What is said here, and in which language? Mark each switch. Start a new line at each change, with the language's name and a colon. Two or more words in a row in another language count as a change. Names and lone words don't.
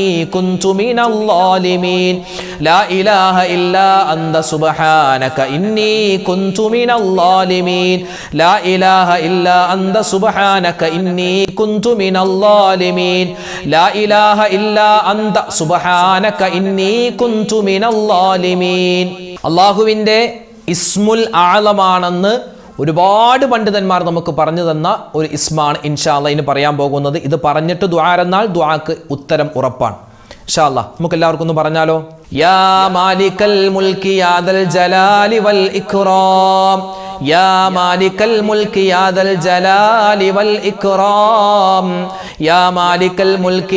Arabic: كنت من الظالمين لا إله إلا أنت سبحانك إني كنت من الظالمين لا إله إلا أنت سبحانك إني كنت من الظالمين لا إله إلا أنت سبحانك إني كنت من الظالمين
Malayalam: അള്ളാഹുവിൻ്റെ ഇസ്മുൽ ആളമാണെന്ന് ഒരുപാട് പണ്ഡിതന്മാർ നമുക്ക് പറഞ്ഞു തന്ന ഒരു ഇസ്മാണ്
Arabic: إن شاء الله
Malayalam: ഇനി പറയാൻ പോകുന്നത്. ഇത് പറഞ്ഞിട്ട് ദുആ എന്നാൽ ദുആക്ക് ഉത്തരം ഉറപ്പാണ്.
Arabic: إن شاء الله
Malayalam: നമുക്ക് എല്ലാവർക്കും ഒന്ന് പറഞ്ഞാലോ.
Arabic: يا مالك الملك يا ذا الجلال و الإكرام يا مالك الملك يا ذا الجلال و الإكرام يا مالك الملك